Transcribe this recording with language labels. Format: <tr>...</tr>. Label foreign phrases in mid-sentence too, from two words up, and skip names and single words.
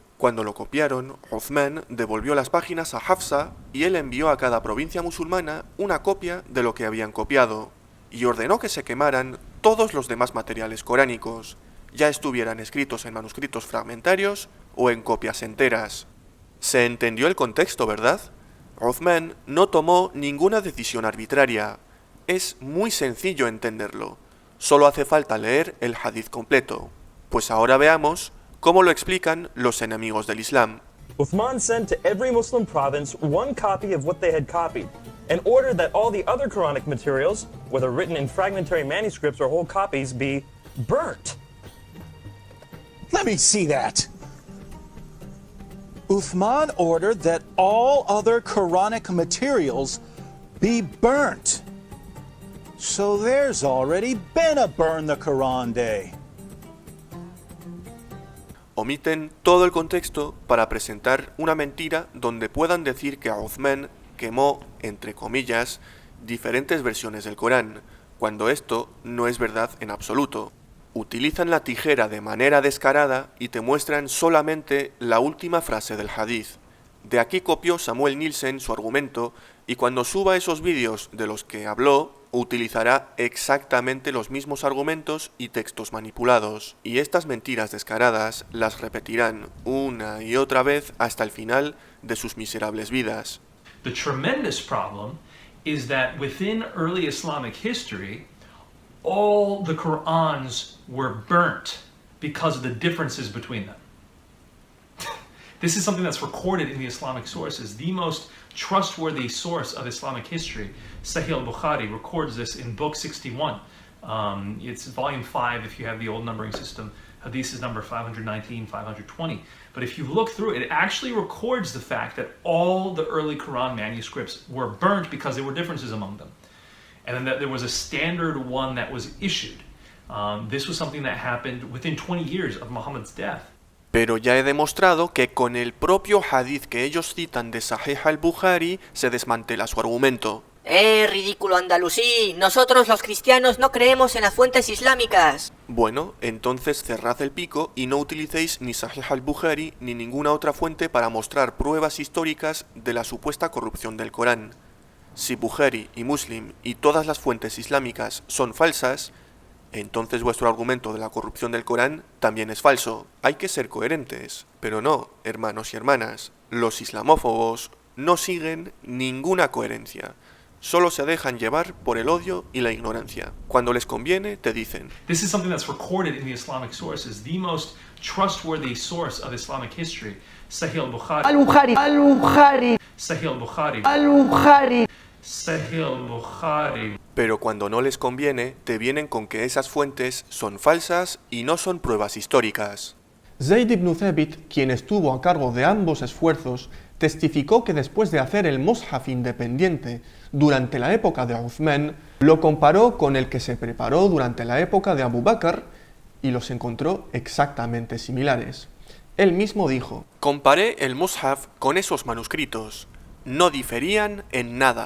<es>Cuando lo copiaron, Uthman devolvió las páginas a Hafsa y él envió a cada provincia musulmana una copia de lo que habían copiado, y ordenó que se quemaran todos los demás materiales coránicos, ya estuvieran escritos en manuscritos fragmentarios o en copias enteras. Se entendió el contexto, ¿verdad? Uthman no tomó ninguna decisión arbitraria. Es muy sencillo entenderlo. Solo hace falta leer el hadith completo. Pues ahora veamos cómo lo explican los enemigos del Islam.</es> <en>Uthman sent to every Muslim province one copy of what they had copied, and ordered that all the other Quranic materials, whether written in fragmentary manuscripts or whole copies, be burnt. Let me see that. Uthman ordered that all other Quranic materials be burnt. So there's already been a Burn the Quran Day.</en> <es>Omiten todo el contexto para presentar una mentira donde puedan decir que Uthman quemó, entre comillas, diferentes versiones del Corán, cuando esto no es verdad en absoluto. Utilizan la tijera de manera descarada y te muestran solamente la última frase del hadith. De aquí copió Samuel Nielsen su argumento y cuando suba esos vídeos de los que habló, utilizará exactamente los mismos argumentos y textos manipulados. Y estas mentiras descaradas las repetirán una y otra vez hasta el final de sus miserables vidas.</es> <en>The tremendous problem is that within early Islamic history, all the Qur'ans were burnt because of the differences between them. This is something that's recorded in the Islamic sources. The most trustworthy source of Islamic history, Sahih al-Bukhari, records this in book 61. It's volume 5 if you have the old numbering system. Hadith is number 519, 520. But if you look through it, it actually records the fact that all the early Quran manuscripts were burnt because there were differences among them. And then that there was a standard one that was issued. This was something that happened within 20 years of Muhammad's death.</en> <es>Pero ya he demostrado que con el propio hadith que ellos citan de Sahih al-Bukhari se desmantela su argumento. Ridículo andalusí. Nosotros los cristianos no creemos en las fuentes islámicas. Bueno, entonces cerrad el pico y no utilicéis ni Sahih al-Bukhari ni ninguna otra fuente para mostrar pruebas históricas de la supuesta corrupción del Corán. Si Bukhari y Muslim y todas las fuentes islámicas son falsas, entonces vuestro argumento de la corrupción del Corán también es falso. Hay que ser coherentes. Pero no, hermanos y hermanas, los islamófobos no siguen ninguna coherencia. solo se dejan llevar por el odio y la ignorancia. Cuando les conviene, te dicen:</es> <en>This is something that's recorded in the Islamic sources, the most trustworthy source of Islamic history. Sahih al-Bukhari. Al-Bukhari, Al-Bukhari, Sahih al-Bukhari. Al-Bukhari. Sahih al-Bukhari.</en> <es>Pero cuando no les conviene, te vienen con que esas fuentes son falsas y no son pruebas históricas. Zayd ibn Thabit, quien estuvo a cargo de ambos esfuerzos, testificó que después de hacer el Mushaf independiente durante la época de Uthman, lo comparó con el que se preparó durante la época de Abu Bakr y los encontró exactamente similares. Él mismo dijo: comparé el Mushaf con esos manuscritos, no diferían en nada.</es>